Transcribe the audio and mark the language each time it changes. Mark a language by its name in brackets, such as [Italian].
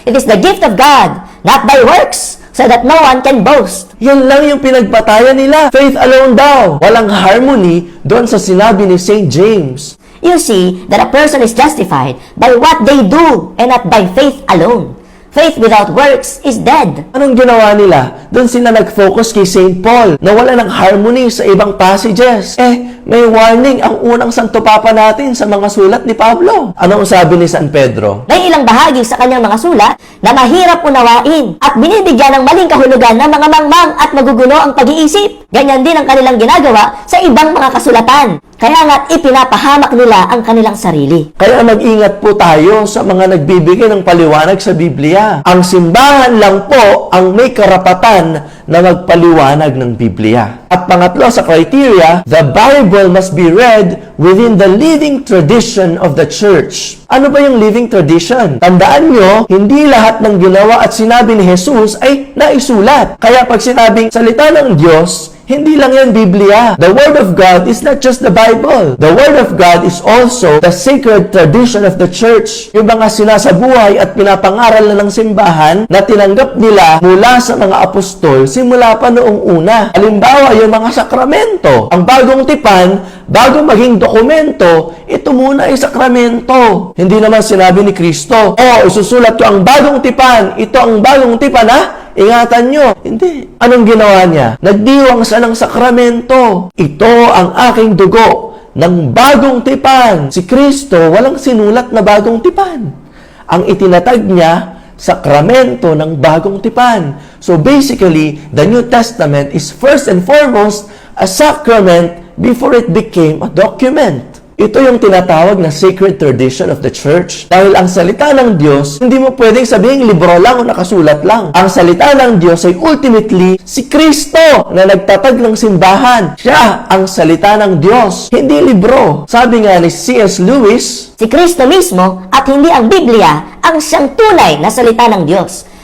[English] It is the gift of God, not by works, so that no one can boast. [Filipino] yan lang yung pinagbatayan nila. [English] Faith alone [Filipino] daw. Walang harmony doon sa sinabi ni St. James. [English] You see that a person is justified by what they do and not by faith alone. Faith without works is dead. [Filipino] Anong ginawa nila? Doon sila nag-focus kay St. Paul na wala ng harmony sa ibang passages. May warning ang unang Santo Papa natin sa mga sulat ni Pablo. Anong sabi ni San Pedro? May ilang bahagi sa kanyang mga sulat na mahirap unawain at binibigyan ng maling kahulugan ng mga mangmang at magugulo ang pag-iisip. Ganyan din ang kanilang ginagawa sa ibang mga kasulatan. Kaya nga't ipinapahamak nila ang kanilang sarili. Kaya mag-ingat po tayo sa mga nagbibigay ng paliwanag sa Biblia. Ang simbahan lang po ang may karapatan na magpaliwanag ng Biblia. At pangatlo sa criteria, [English] the Bible must be read within the living tradition of the church. [Filipino] Ano ba yung living tradition? Tandaan nyo, hindi lahat ng ginawa at sinabi ni Jesus ay naisulat. Kaya pag sinabing salita ng Diyos, hindi lang yan Biblia. [English] The Word of God is not just the Bible. The Word of God is also the sacred tradition of the church. [Filipino] Yung mga sinasabuhay at pinapangaral na ng simbahan na tinanggap nila mula sa mga apostol simula pa noong una. Halimbawa, yung mga sakramento. Ang bagong tipan, bago maging dokumento, ito muna ay sakramento. Hindi naman sinabi ni Kristo, isusulat ko ang bagong tipan. Ito ang bagong tipan, ingatan nyo. Hindi. Anong ginawa niya? Nagdiwang siya ng sakramento. Ito ang aking dugo ng bagong tipan. Si Kristo, walang sinulat na bagong tipan. Ang itinatag niya, sakramento ng bagong tipan. [English] So basically, the New Testament is first and foremost a sacrament before it became a document. [Filipino] Ito yung tinatawag na [English] sacred tradition of the church. [Filipino] Dahil ang salita ng Diyos, hindi mo pwedeng sabihin libro lang o nakasulat lang. Ang salita ng Diyos ay ultimately si Kristo na nagtatag ng simbahan. Siya ang salita ng Diyos, hindi libro. Sabi nga ni C.S. Lewis, Si Kristo mismo at hindi ang Biblia ang siyang tunay na salita ng Diyos.